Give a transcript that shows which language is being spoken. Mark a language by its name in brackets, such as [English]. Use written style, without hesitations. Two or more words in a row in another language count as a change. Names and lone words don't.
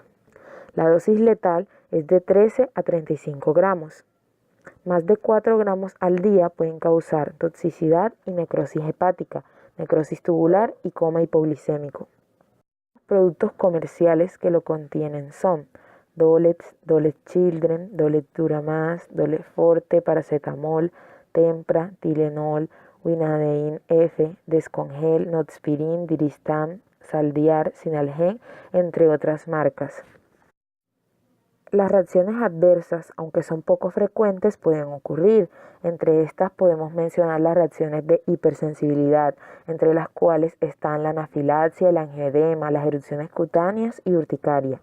[Spanish] La dosis letal es de 13 a 35 gramos. Más de 4 gramos al día pueden causar toxicidad y necrosis hepática, necrosis tubular y coma hipoglicémico. Los productos comerciales que lo contienen son Dolex, Dolex Children, Dolex Duramas, Dolex Forte, paracetamol, Tempra, Tylenol, Winadin F, Descongel, Notspirin, Diristam, Saldiar, Sinalgen, entre otras marcas. Las reacciones adversas, aunque son poco frecuentes, pueden ocurrir. Entre estas podemos mencionar las reacciones de hipersensibilidad, entre las cuales están la anafilaxia, el angioedema, las erupciones cutáneas y urticaria.